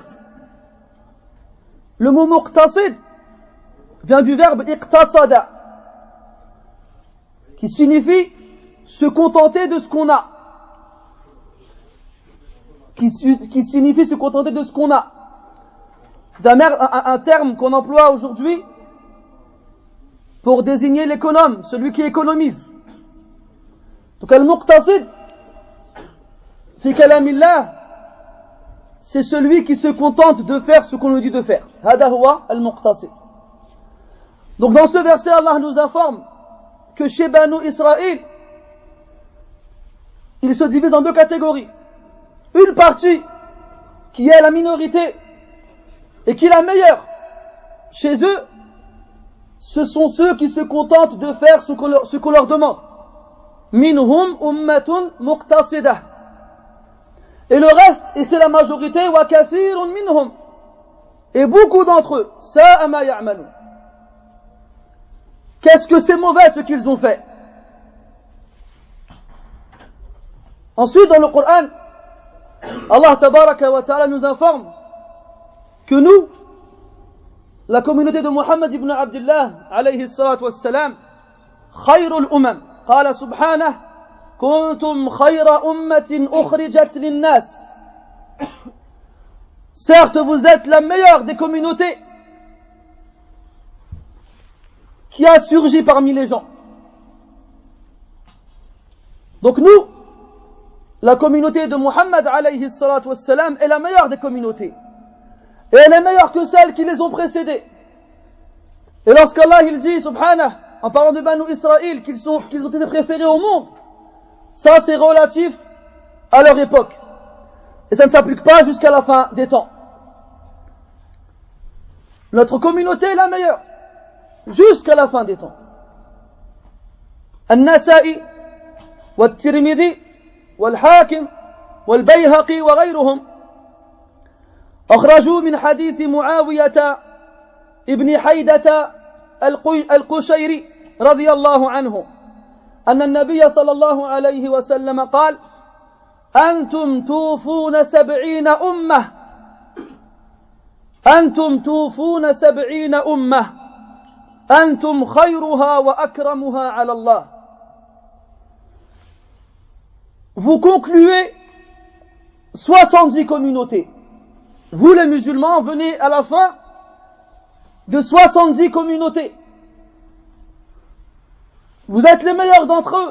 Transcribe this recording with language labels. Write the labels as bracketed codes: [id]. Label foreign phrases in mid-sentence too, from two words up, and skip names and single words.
[fr] Le mot muqtasid vient du verbe iqtasada, qui signifie se contenter de ce qu'on a. Qui signifie se contenter de ce qu'on a. C'est un terme qu'on emploie aujourd'hui pour désigner l'économe, celui qui économise. Donc [ar] المقتصد في كلام الله, [fr] c'est celui qui se contente de faire ce qu'on lui dit de faire. [ar] هذا هو المقتصد. [fr] Donc dans ce verset, Allah nous informe que chez Banu Israël, il se divise en deux catégories. Une partie qui est la minorité et qui est la meilleure. Chez eux, ce sont ceux qui se contentent de faire ce qu'on leur demande. [ar] منهم أمة مقتصدة. [fr] Et le reste, et c'est la majorité, [ar] وكثير منهم. [fr] Et beaucoup d'entre eux, [ar] ساء ما يعملون. [fr] Qu'est-ce que c'est mauvais ce qu'ils ont fait? Ensuite, dans le Coran, Allah [ar] تبارك وتعالى [fr] nous informe que nous, la communauté de Muhammad ibn Abdullah [ar] عليه الصلاة والسلام خير الأمم قال سبحانه كنتم خير أمة أخرجت للناس. [fr] Certes, vous êtes la meilleure des communautés qui a surgi parmi les gens. Donc nous, la communauté de Muhammad [ar] عليه الصلاة والسلام [fr] est la meilleure des communautés. Et elle est meilleure que celles qui les ont précédées. Et lorsqu'Allah il dit, subhanah, en parlant de Banu Israël, qu'ils ont été préférés au monde, ça c'est relatif à leur époque. Et ça ne s'applique pas jusqu'à la fin des temps. Notre communauté est la meilleure, jusqu'à la fin des temps. [ar] النسائي والترمذي والحاكم والبيهقي وغيرهم. أخرجوا من حديث معاوية ابن حيدة القشيري رضي الله عنه أن النبي صلى الله عليه وسلم قال: أنتم توفون 70 أمة، أنتم توفون 70 أمة، أنتم خيرها وأكرمها على الله. [fr] Vous concluez 70 communautés. Vous les musulmans venez à la fin de 70 communautés. Vous êtes les meilleurs d'entre eux.